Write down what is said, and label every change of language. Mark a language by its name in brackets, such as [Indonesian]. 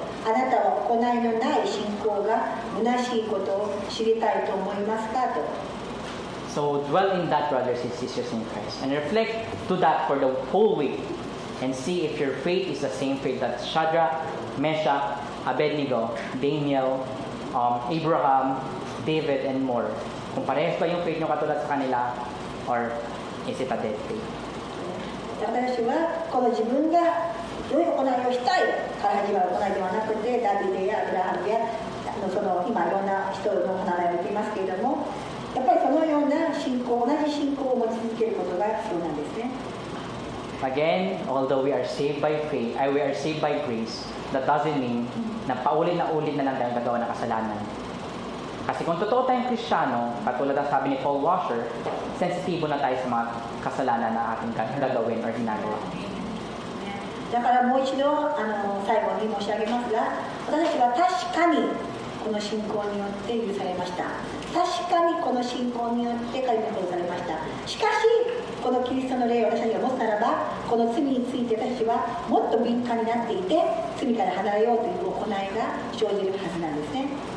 [Japanese] あなたは行いのない信仰が虚しいことを知りたいと思いますかと。 [English] So dwell in that, brothers and sisters in Christ, and reflect to that for the whole week, and see if your faith is the same faith that Shadrach, Meshach, Abednego, Daniel, Abraham, David, and more. [Filipino] Kung parehas ba yung faith nyo katulad sa kanila, [English] or is it a dead faith? [Japanese] 私はこの自分が良い行いをしたいから始まる行いではなくて、ダビデやアブラハムやその今いろんな人の名前を言っていますけれども、やっぱりそのような信仰、同じ信仰を持ち続けることが必要なんですね。 [English] Again, although we are saved by faith, we are saved by grace, that doesn't mean [Filipino] na paulit na lang tayong gagawa ng kasalanan. Kasi kung totoo tayong Kristiyano, katulad ang sabi ni Paul Washer, sensitibo na tayo sa mga kasalanan na ating gagawin or ginagawa. [Japanese] だからもう一度最後に申し上げますが、私たちは確かにこの信仰によって許されました。確かにこの信仰によって神に殺されました。しかしこのキリストの霊を私たちが持つならば、この罪について私たちはもっと敏感になっていて、罪から離れようという行いが生じるはずなんですね。